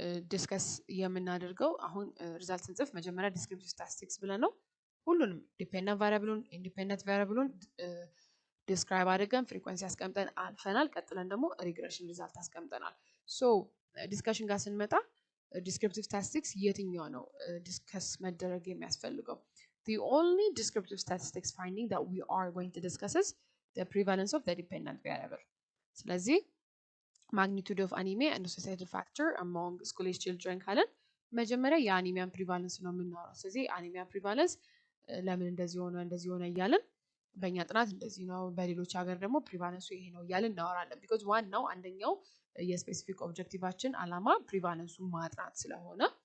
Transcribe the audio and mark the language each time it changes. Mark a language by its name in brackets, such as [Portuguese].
[Amharic] ዲስከስ የምናደርገው አሁን ሪዛልት ስንጽፍ መጀመሪያ ዲስክሪፕቲቭ ስታቲስቲክስ ብለን ነው ሁሉንም ዲፔንደንት ቫሪያብሉን ኢንዲፔንደንት ቫሪያብሉን ዲስክራይብ አድርገን ፍሪኩዌንሲ አስቀምጠን አልፈናል። ቀጥለን ደግሞ ሪግሬሽን ሪዛልት አስቀምጠናል። ሶ ዲስከሽን ጋር ስንመጣ ዲስክሪፕቲቭ ስታቲስቲክስ የትኛው ነው ዲስከስ መደረግ የሚያስፈልገው? [English] The only descriptive statistics finding that we are going to discuss is the prevalence of the dependent variable. [Amharic] ስለዚህ [English] magnitude of anemia and associated factor among school age children [Amharic] ካለን መጀመሪያ የአኒሚያን ፕሪቫለንስ ነው የምናወራው። ስለዚህ አኒሚያ ፕሪቫለንስ ለምን እንደዚህ ሆነ እያልን በእኛ ጥናት እንደዚህ ነው፣ በሌሎች ሀገር ደግሞ ፕሪቫለንሱ ይሄ ነው እያልን እናወራለን። ቢኮዝ ዋናው አንደኛው የስፔሲፊክ ኦብጀክቲቫችን አላማ ፕሪቫለንሱን ማጥናት ስለሆነ